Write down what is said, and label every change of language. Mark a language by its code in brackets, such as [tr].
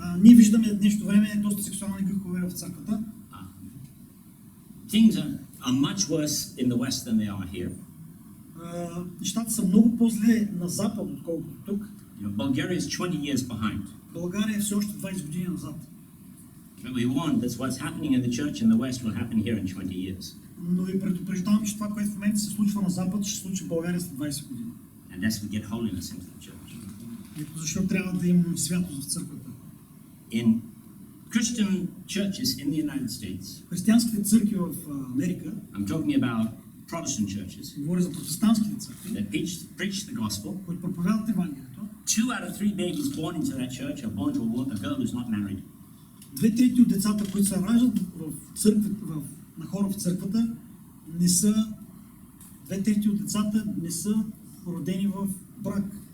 [bg] Ние виждаме днешно време доста сексуални грехове в църквата. [en] Things are much worse in the West than they are here. [bg] Нещата са много по-зле на запад, отколкото тук. [en] Bulgaria is 20 years behind. [bg] България е все още 20 години назад. [en] But we warn that what's happening in the church in the West will happen here in 20 years. [bg] Но ви предупреждавам, че това, което в момента се случва на запад, ще се случи в България след 20 години. [en] And that's we get holiness into the church. [bg] Ето защо трябва да имаме святост в църквата. [en] In Christian churches in the United States, [bg] християнските църкви в Америка, [en] I'm talking about Protestant churches, [bg] говоря за протестантските църкви, [en] that preach the gospel, [bg] които проповядват Евангелието. [en] 2 out of 3 babies born into that church are born to a girl who's not married. [bg] 2/3 от децата, които се раждат в църквата, на хора в църквата, не са 2/3 от децата не са родени в брак.